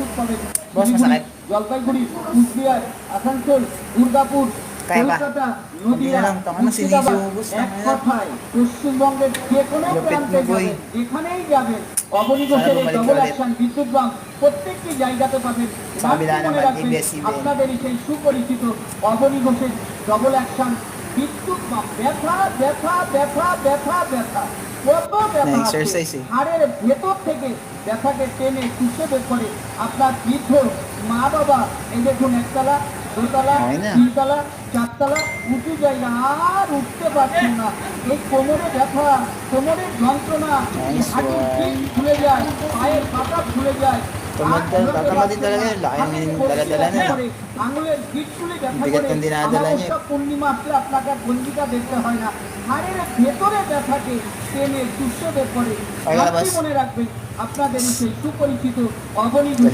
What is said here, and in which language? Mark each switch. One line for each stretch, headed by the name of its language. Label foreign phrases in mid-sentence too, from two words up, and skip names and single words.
Bangla: পাবেন
Filipino: Boss, masakit.
Bangla: জলপাইগুড়ি, কুচবিহার, আসানসোল, দুর্গাপুর,
Filipino: Kaya ba?
Bangla: কলকাতা, নদিয়া,
Filipino: Hindi na lang, tama na,
Bangla: মুর্শিদাবাদ,
Filipino: sinisiubos na
Bangla: এক
Filipino: ngayon.
Bangla: কথায় পশ্চিমবঙ্গের যে কোনো
Filipino: Lupit
Bangla: প্রান্তে
Filipino: mo, boy.
Bangla: যাবেন, যেখানেই যাবেন, অবনী ঘোষের এই
Filipino: bumalik
Bangla: ডবল
Filipino: ulit.
Bangla: অ্যাকশন বিদ্যুৎ পাম্প প্রত্যেকটি জায়গাতে পাবেন।
Filipino: Sa kabila
Bangla: রাখতে মনে
Filipino: naman,
Bangla: রাখবেন,
Filipino: ABS-CBN।
Bangla: আপনাদেরই সেই সুপরিচিত অবনী ঘোষের ডবল অ্যাকশন বিদ্যুৎ পাম্প। ব্যথা ব্যথা ব্যথা ব্যথা ব্যথা, কত ব্যথা আছে,
Filipino: Na-exercise eh।
Bangla: হাড়ের ভেতর থেকে ব্যথাকে টেনে চুষে বের করে আপনার বৃদ্ধ মা বাবা, এই দেখুন একতলা, দোতলা, হয় না। তিনতলা, চারতলা উঁচু জায়গা আর উঠতে পারছেন না। এই কোমরে ব্যথা, কোমরের যন্ত্রণা,
English: Nice
Bangla: হাঁটুর
English: one।
Bangla: পিঠ ফুলে যায়, পায়ের পাতা ফুলে যায়,
Filipino: Tatama din talaga yun. Laki ng dala-dala na yun।
Bangla: আঙুলের গিট ফুলে ব্যথা
Filipino: Bigat
Bangla: করে।
Filipino: ng dinadala niya।
Bangla: অমাবস্যা পূর্ণিমা আসলে আপনাকে আর গঞ্জিটা দেখতে হয় না, হাড়ের ভেতরে ব্যথাকে টেনে চুষে বের করে।
Filipino: Ay, labas।
Bangla: আপনি মনে রাখবেন আপনাদের সেই সুপরিচিত অবনী ঘোষ